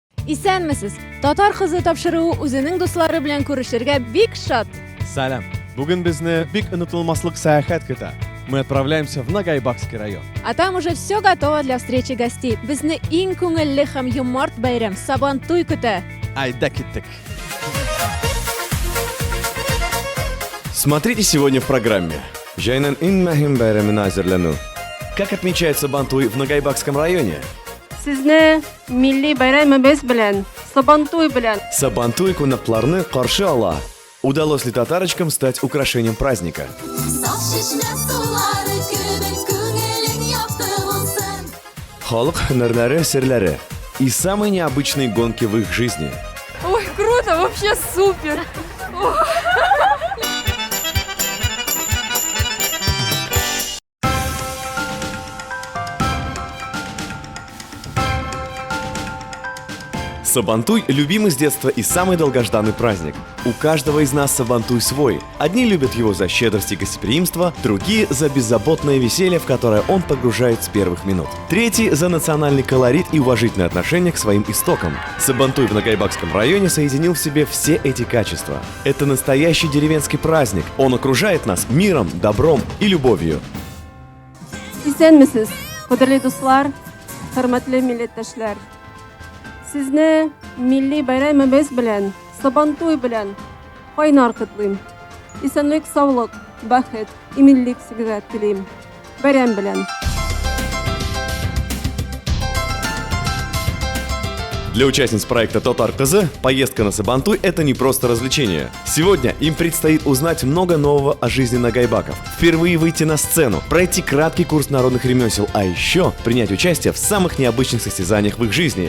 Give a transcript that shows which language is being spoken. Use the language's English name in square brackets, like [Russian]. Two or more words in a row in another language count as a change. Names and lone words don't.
[Tatar] Исәнмесез? Татар кызы тапшыруы үзенең дуслары белән күрешергә бик шат. Салям. Бүген безне бик онытылмаслык сәяхәт көтә. [Russian] Мы отправляемся в Нагайбакский район. А там уже все готово для встречи гостей. [Tatar] Безне иң күңелле һәм юморт бәйрәм Сабантуй көтә. Айда киттек. [Russian] Смотрите сегодня в программе. [Tatar] Жайнан ин мәһим бәйрәменә әзерләнү. [Russian] Как отмечается Сабантуй в Нагайбакском районе? [Tatar] Сезне милли бәйрәмебез белән, Сабантуй белән. Сабантуй кунакларны каршы ала. [Russian] Удалось ли татарочкам стать украшением праздника? [Tatar] Халык һөнәрләре, серләре [Russian] и самые необычные гонки в их жизни. Ой, круто, вообще супер. Сабантуй – любимый с детства и самый долгожданный праздник. У каждого из нас Сабантуй свой. Одни любят его за щедрость и гостеприимство, другие – за беззаботное веселье, в которое он погружает с первых минут. Третьи – за национальный колорит и уважительное отношение к своим истокам. Сабантуй в Нагайбакском районе соединил в себе все эти качества. Это настоящий деревенский праздник. Он окружает нас миром, добром и любовью. [Tatar] Исәнмесез, кадерле дуслар, хөрмәтле милләттәшләр. Сезне милли бәйрәмебез белән, Сабантуй белән кайнар котлыйм. Исәнлек, саулык, бәхет, иминлек сезгә телим. Бәйрәм белән. [Russian] Для участниц проекта «Татар кызы» поездка на Сабантуй – это не просто развлечение. Сегодня им предстоит узнать много нового о жизни нагайбаков, впервые выйти на сцену, пройти краткий курс народных ремесел, а еще принять участие в самых необычных состязаниях в их жизни.